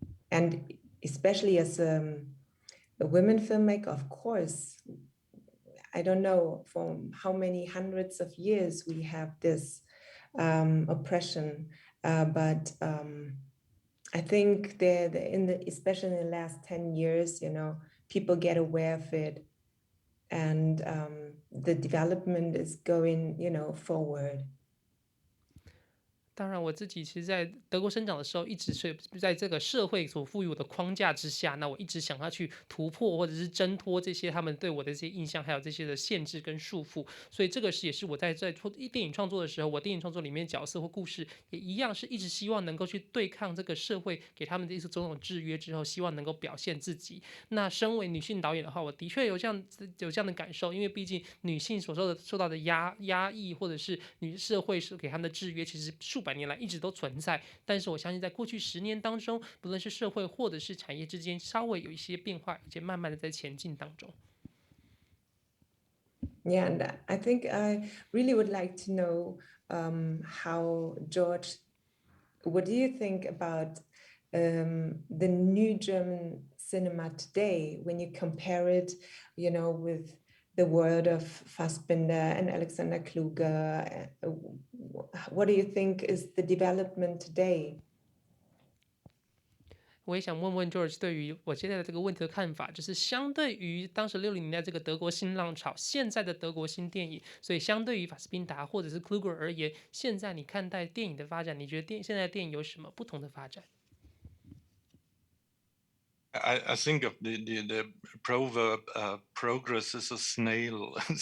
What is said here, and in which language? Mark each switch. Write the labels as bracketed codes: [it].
[en] And especially as a women filmmaker, of course, I don't know for how many hundreds of years we have this oppression, but I think especially in the last 10 years, people get aware of it, and the development is going, forward. [zh] 当然，我自己其实在德国生长的时候，一直是在这个社会所赋予我的框架之下，那我一直想要去突破或者是挣脱这些他们对我的这些印象，还有这些的限制跟束缚。所以这个也是我在电影创作的时候，我电影创作里面角色或故事也一样，是一直希望能够去对抗这个社会给他们的一些种种制约之后，希望能够表现自己。那身为女性导演的话，我的确有这样的感受，因为毕竟女性所受到的压抑，或者是社会是给他们的制约，其实数百年来一直都存在，但是我相信在过去10年当中，不论是社会或者是产业之间，稍微有一些变化，而且慢慢的在前进当中。 [en] Yeah, and I think I really would like to know how George, what do you think about the new German cinema today when you compare it, with the world of Fassbinder and Alexander Kluge? What do you think is the development today? [zh] 我也想问问 George 对于我现在的这个问题的看法，就是相对于当时60年代这个德国新浪潮，现在的德国新电影，所以相对于法斯宾达或者是 Kluger 而言，现在你看待电影的发展，你觉得现在的电影有什么不同的发展？ [en] I think of the proverb, progress is a snail.